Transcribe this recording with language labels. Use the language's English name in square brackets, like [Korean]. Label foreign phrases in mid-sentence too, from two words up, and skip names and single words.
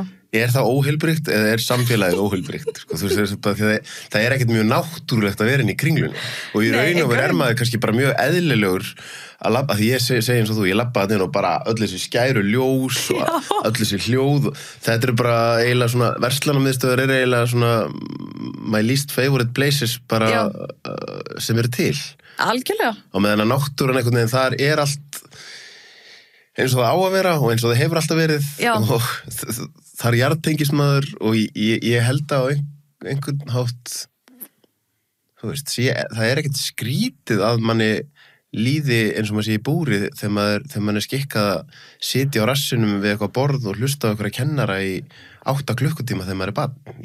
[Icelandic] Er það óheilbrigt eða er samfélagið óheilbrigt? Sko, þú veist, það er ekkert mjög náttúrulegt að vera inn í Kringlunni. Og í raun og er maður kannski bara mjög eðlilegur að labba, því ég segi eins og þú, ég labba að og bara öll þessi skæru ljós og öll þessi hljóð, þetta er bara eiginlega svona, verslunarmiðstöðar er eiginlega svona [English] my least favorite places [Icelandic] bara sem eru til. Algjörlega. Og meðan að náttúran einhvern veginn þar er allt eins og það á að vera og eins og það hefur alltaf verið og það er jarðtengismadur og ég held að á einhvern hátt, þú veist, það er ekkert skrítið að manni líði eins og maður sé í búri þegar maður er skikkað að sitja á rassinum við eitthvað borð og hlusta á einhverja kennara í 8 klukkutíma þegar maður er barn.